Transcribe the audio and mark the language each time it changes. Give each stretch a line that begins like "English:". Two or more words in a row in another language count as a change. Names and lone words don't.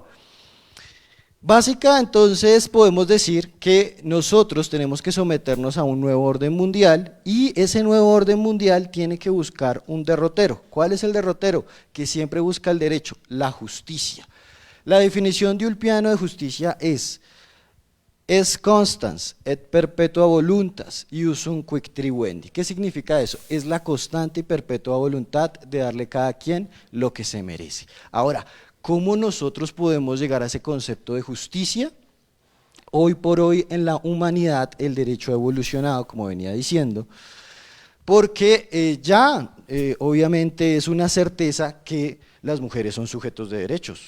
Spanish: Básica, entonces podemos decir que nosotros tenemos que someternos a un nuevo orden mundial y ese nuevo orden mundial tiene que buscar un derrotero. ¿Cuál es el derrotero? Que siempre busca el derecho, la justicia. La definición de Ulpiano de justicia es
Latin: constans et perpetua voluntas iusum quic tribuendi.
Spanish: ¿Qué significa eso? Es la constante y perpetua voluntad de darle a cada quien lo que se merece. Ahora, ¿cómo nosotros podemos llegar a ese concepto de justicia? Hoy por hoy en la humanidad el derecho ha evolucionado, como venía diciendo, porque obviamente es una certeza que las mujeres son sujetos de derechos.